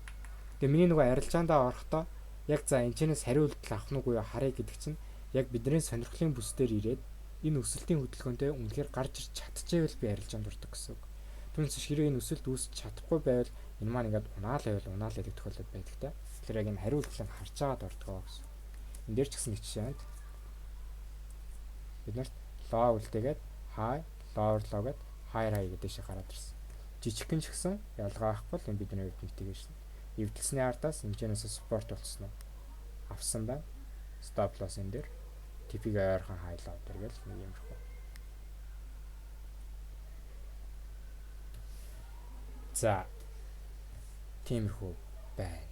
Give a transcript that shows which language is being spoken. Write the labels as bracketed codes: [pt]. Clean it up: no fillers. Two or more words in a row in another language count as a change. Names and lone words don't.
[mn] Тэгээ миний нөгөө арилжаандаа орохдоо яг за энэчнээс хариулт авах нь уу харъя гэдэг чинь яг бидний сонирхлын бүс дээр ирээд энэ өсөлтийн хөдөлгөөнтэй үнэхээр гарч ирч чадчихвэл би арилжаанд ордог гэсэн үг. Түүнээс хэрэг энэ өсөлт үүсч чадахгүй байвал энэ маань ингээд унаал байдаг тохиолдол байдаг те. Тэгэхээр яг энэ хариу үйлдэлийг харж агаад ордгоо гэсэн. Энд дээр ч гэсэн нэг жишээ байна. Бид нарт low үлдээгээд [en] high, lower low [mn] гээд [en] higher high [mn] гэдэг шиг гараад ирсэн. Жижигхэн ч гэсэн ялгаа авахгүй л энэ бидний хувьд mitigation. Эвдэлсний ардаас хэмжээнээс support болцсон уу? Авсан байна. [en] Stop loss [mn] энэ дээр TP-г ойрхон [en] high low [mn] дээр гэл нэг юмрхүү. За тиймэрхүү байна.